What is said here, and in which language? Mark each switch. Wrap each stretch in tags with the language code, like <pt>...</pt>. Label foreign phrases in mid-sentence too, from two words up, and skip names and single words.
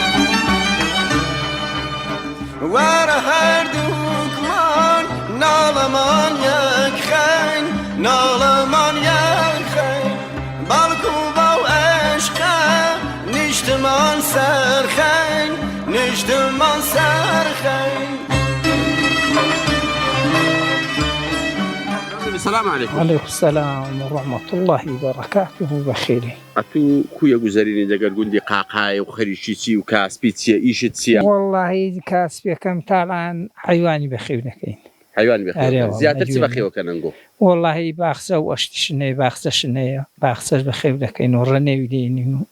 <ckb>وەرە هەردووکمان ناڵەمان یەک خەین ناڵەمان یەک خەین بەڵکو بەو عێشقە نیشتمان سەرخەین نیشتمان سەرخەین</ckb> <ar>السلام عليكم. وعليكم السلام ورحمة الله وبركاته بخير.</ar> <ckb>ئەتوو کویە گوزەرینی دەگەر گوندی قاقایە و خەریکی چی و کاسپی چییە ئیشت چییە؟ والله کاسبیەکەم تاڵان حیوانی بەخێو نەکەین. حیوان بەخێو زیاتر چی بەخێوەکە نەنگۆ؟ والله باخچە و ئەشتی شنەیە باخچە شنەیە باخچەش بەخێو دەکەین و ڕەنێوی دێنین و</ckb>